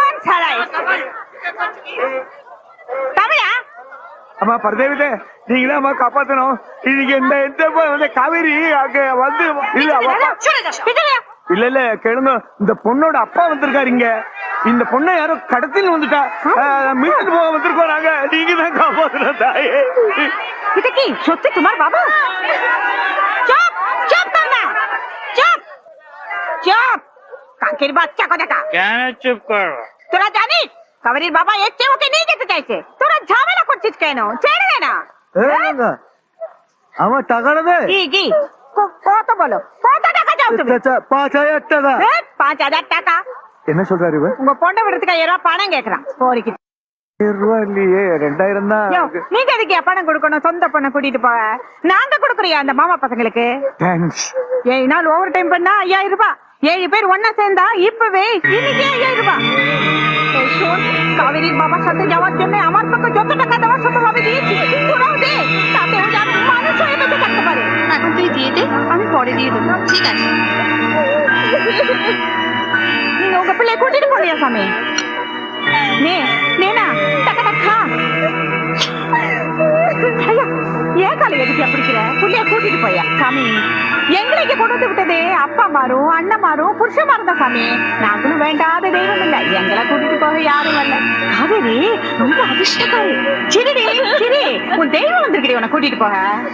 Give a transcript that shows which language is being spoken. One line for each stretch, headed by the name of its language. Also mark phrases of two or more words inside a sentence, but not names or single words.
Tamil: அம்மா பரதேவிதே, நீங்களே அம்மா காப்பாத்தணும். இன்னைக்கு இந்த காவேரி அங்க வந்து இல்ல இல்ல கேளுங்க, இந்த பொண்ணோட அப்பா வந்திருக்காரு இங்க. இந்த பொண்ணை யாரோ கடத்தின்னு வந்துட்டா. மீட்டு போக வந்திருக்கோம் நாங்க. நீங்க தான் காப்பாத்தணும் தாயே.
Bangla: এটা কি সত্যি তোমার বাবা? চুপ চুপ তোমরা, চুপ চুপ। কাকের বাচ্চা কোথাকা? কেন চুপ করো? তোরা জানিস কাবেরীর বাবা এসে ওকে নিয়ে যেতে চাইছে। তোরা ঝামেলা করছিস কেন? ছেড়ে দে না। আমার টাকাটা দে। কি কত বলো? কত টাকা চাও তুমি? 5000 টাকা। 5000 টাকা?
Tamil: என்ன சொல்றாரு இவன்? உங்க பொண்ணை விடுறதுக்கு 1000 ரூபாய் பணம் கேக்குறான். போறிக்கு 1000 ரூபாய் இல்லையே, 2000 தான். நீங்க எதுக்கு பணம் கொடுக்கணும்? சொந்த பொண்ணை கூட்டிட்டு போக நாங்க கொடுக்குறியா அந்த மாமா பசங்களுக்கு? தேங்க்ஸ். 7 நாள் ஓவர் டைம் பண்ணா 5000 ரூபாய். 7 பேர் ஒன்னா சேர்ந்தா இப்பவே இன்னைக்கு 5000 রুপি।
Bangla: শোন, কাবেরীর বাবার সাথে যাওয়ার জন্য আমার পক্ষে যত টাকা দেওয়ার সম্ভব আমি দিয়েছি, তোরাও দে, তাতে ও যেন মানুষ হয়ে বেঁচে থাকতে পারে। এখন তুই দিয়ে দে, আমি পরে দিয়ে দেবো। ঠিক আছে।
Tamil: போயா சாமி நேனா டக்க டக்கா ஐயா ஏன் காலை எதுக்கு பிடிக்கிற புள்ளைய கூட்டிட்டு போயா சாமி எங்களுக்கு கொண்டு வந்து விட்டதே அப்பா மாரும் அண்ணன் மாரும் புருஷன் மாறுதான் சாமி நாங்களும் வேண்டாத தெய்வம் இல்ல எங்களை கூட்டிட்டு போக யாரும் வரல காவேரி ரொம்ப அதிர்ஷ்டக்காரி சிரிடி சிரி உன் தெய்வம் வந்திருக்கடி உன்னை கூட்டிட்டு போக